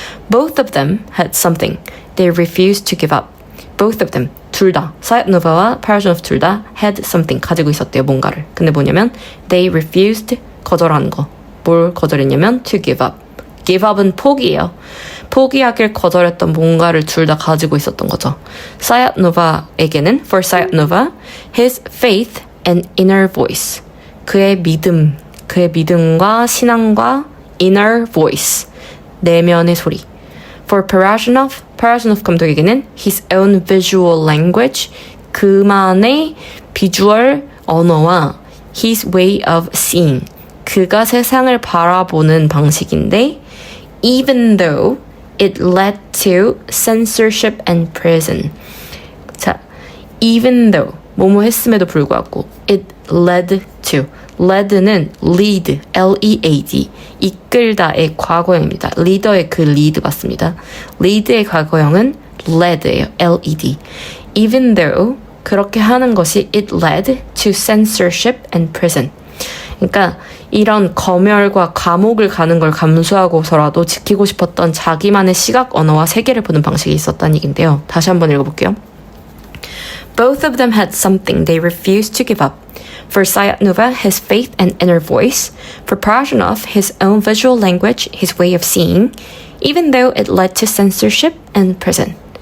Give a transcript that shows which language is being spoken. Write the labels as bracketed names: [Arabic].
[English] Both of them had something they refused to give up. Both of them, [Korean] 둘 다, 사얏노바와 파라존노프 둘 다 [English] had something, [Korean] 가지고 있었대요, 뭔가를. 근데 뭐냐면 [English] they refused, [Korean] 거절한 거. 뭘 거절했냐면 [English] to give up. [Korean] give up은 포기예요. 포기하길 거절했던 뭔가를 둘 다 가지고 있었던 거죠. 사얏노바에게는, [English] for 사얏노바, his faith and inner voice. [Korean] 그의 믿음과 신앙과 [English] inner voice, [Korean] 내면의 소리. [English] For Parajanov [Korean] 감독에게는 [English] his own visual language, [Korean] 그만의 비주얼 언어와 [English] his way of seeing, [Korean] 그가 세상을 바라보는 방식인데 [English] even though it led to censorship and prison. [Korean] 자, [English] even though, [Korean] 뭐뭐 했음에도 불구하고 [English] it led to, [Korean] led는 lead, L-E-A-D, 이끌다의 과거형입니다. 리더의 그 lead 맞습니다. lead의 과거형은 led예요, [English] L-E-D. Even though, [Korean] 그렇게 하는 것이 [English] it led to censorship and prison. [Korean] 그러니까 이런 검열과 감옥을 가는 걸 감수하고서라도 지키고 싶었던 자기만의 시각, 언어와 세계를 보는 방식이 있었다는 얘기인데요. 다시 한번 읽어볼게요. [English] Both of them had something they refused to give up. For Sayat-Nova, his faith and inner voice. For Parajanov, his own visual language, his way of seeing, even though it led to censorship and prison.